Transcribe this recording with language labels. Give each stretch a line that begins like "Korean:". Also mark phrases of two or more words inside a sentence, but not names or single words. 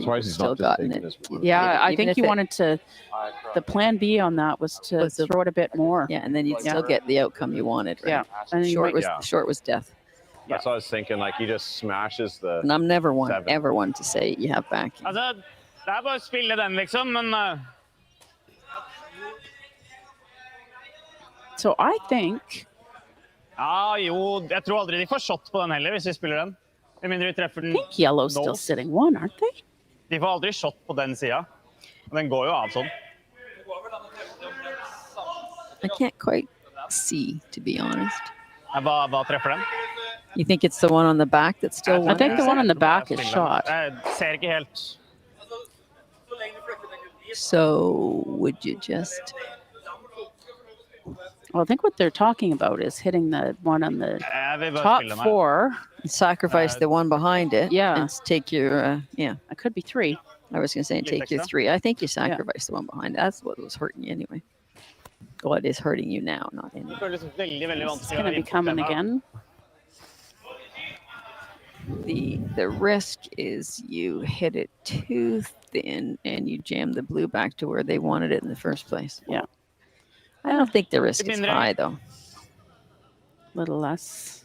English: Surprised would he's still not just gotten taking it. his- Yeah, I Even think if he it- wanted to. The plan B on that was to Was to- throw it a bit more. Yeah, and then you'd Yeah. still get the outcome you wanted. Right? Yeah, and then you Short might- was short was death. That's what I was thinking. Like he just smashes the. And I'm never one Seven. ever one to say you have backing.
Norwegian: Altså, det er bare å spille den, liksom, men
English: So I think
Norwegian: ja, jo, jeg tror aldri de får shot på den heller, hvis vi spiller den. Med mindre vi treffer
English: I
Norwegian: den.
English: think yellow's No. still sitting one, aren't they?
Norwegian: De får aldri shot på den sida. Den går jo av sånn.
English: I can't quite see, to be honest.
Norwegian: Hva treffer den?
English: You think it's the one on the back that's still I one? think the one on the back is
Norwegian: Spille den.
English: shot.
Norwegian: Jeg ser ikke helt.
English: So would you just? Well, I think what they're talking about is hitting the one on the
Norwegian: Jeg vil bare
English: top
Norwegian: spille den her.
English: four. Sacrifice the one behind it. Yeah. And take your yeah. It could be three. I was gonna say take your extra? 3. I think you sacrifice the one behind. That's what was hurting you anyway. Well, it is hurting you now, not anyway.
Norwegian: Det føles veldig, veldig
English: It's
Norwegian: vanskelig.
English: going to be coming again. The risk is you hit it too thin and you jam the blue back to where they wanted it in the first place. Yeah. I don't think the risk is high though. Little less.